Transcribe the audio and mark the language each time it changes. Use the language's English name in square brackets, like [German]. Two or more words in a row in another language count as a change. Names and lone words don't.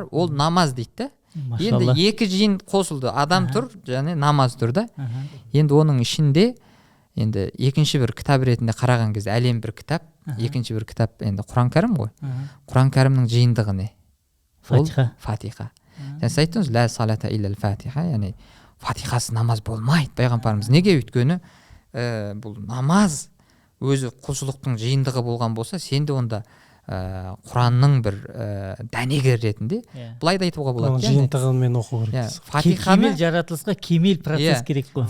[Kazakh] Ол намаз дейді да. Енді екі жиын қосылды. Адам тұр, және намаз тұр да. Енді оның ішінде енді екінші бір кітап ретінде қараған кезде әлем бір кітап, екінші бір кітап енді Құран кәрім ғой. Құран кәрімнің жиынтығы не? Фатиха. Сіз айттыңыз, [Arabic] لا صلاة إلا الفاتحة, [Kazakh] яғни фатихасы намаз болмайды. Пайғамбарымыз неге? Өйткені бұл намаз өзі құлшылықтың жиынтығы болған болса, сенде онда Құранның бір дәнегі ретінде былай да айтуға болады. Жиынтығымен оқу керек. Кемел жаратылысқа кемел процесс керек қой.